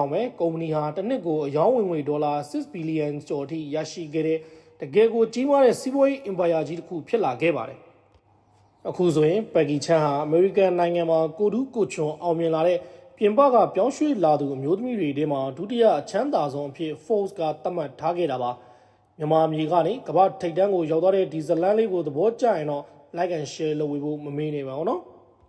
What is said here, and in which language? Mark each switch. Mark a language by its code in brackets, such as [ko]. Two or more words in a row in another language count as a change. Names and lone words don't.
[my] င့်ပဲကုမ္ပဏီဟာတစ်နှစ်ကိုအယောင်းဝင်ငွေဒေါ်လာ6ဘီလီယံကျော်အထိရရှိခဲ့တဲ့တကယ်ကိုကြီးမားတဲ့စီးပွားရေးအင်ပါယာကြီးတစ်ခုဖြစ်လာခဲ့ပါတယ်အခုဆိုရင်ပက်ကီချမ်းဟာအမေရိကန်နိုင်ငံမှာကိုတူးကိုချွန်အောင်မြင်လာတဲ့ပြင်ပကပြောင်းရွှေ့လာသူအမျိုးသမီးတွေထဲမှာဒုတိယအချမ်းသာဆုံးအဖြစ် Forbes ကသတ်မှတ်ထားခဲ့တာပါမြန်မာပြည်ကနေကမ္ဘာထိပ်တန်းကိုရောက်သွားတဲ့ဒီဇလန်လေးကိုသဘောကျရင်တော့ [en] like and share [my] လုပ်ဝေဖို့မမေ့နေပါဘူးနော်